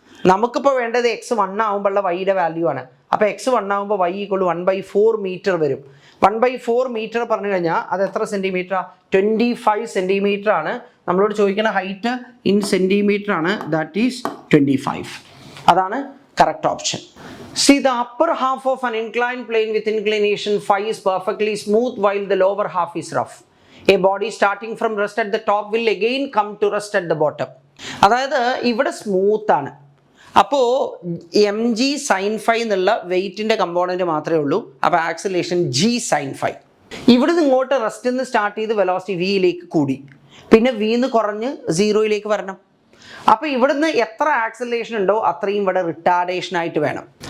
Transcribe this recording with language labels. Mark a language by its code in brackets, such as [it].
[ml] നമുക്കിപ്പോൾ വേണ്ടത് x 1 ആകുമ്പോഴുള്ള വൈയുടെ വാല്യൂ ആണ്. അപ്പോൾ x 1 ആകുമ്പോൾ y ഈക്വൽ ടു 1/4 മീറ്റർ വരും. 1/4 മീറ്റർ പറഞ്ഞു കഴിഞ്ഞാൽ അത് എത്ര സെൻറ്റിമീറ്റർ? 25 സെൻറ്റിമീറ്റർ ആണ്. നമ്മളോട് ചോദിക്കുന്ന ഹൈറ്റ് ഇൻ സെൻറ്റിമീറ്റർ ആണ്. [en] That is 25. [ml] അതാണ് [en] Correct option. See, the upper half of an inclined plane with inclination phi is perfectly smooth while the lower half is rough. A body starting from rest at the top will again come to rest at the bottom. [ml] അതായത് ഇവിടെ smooth ആണ്. അപ്പോൾ M G sine phi എന്നുള്ള വെയിറ്റിൻ്റെ component മാത്രമേ ഉള്ളൂ. അപ്പോൾ acceleration G sine phi. ഇവിടെ നിന്ന് ഇങ്ങോട്ട് റെസ്റ്റിൽ നിന്ന് സ്റ്റാർട്ട് ചെയ്ത് വെലോസിറ്റി വിയിലേക്ക് കൂടി, പിന്നെ വിന്ന് കുറഞ്ഞ് സീറോയിലേക്ക് വരണം. അപ്പോൾ ഇവിടുന്ന് എത്ര ആക്സിലേഷൻ ഉണ്ടോ അത്രയും ഇവിടെ റിട്ടാർഡേഷൻ ആയിട്ട് വേണം.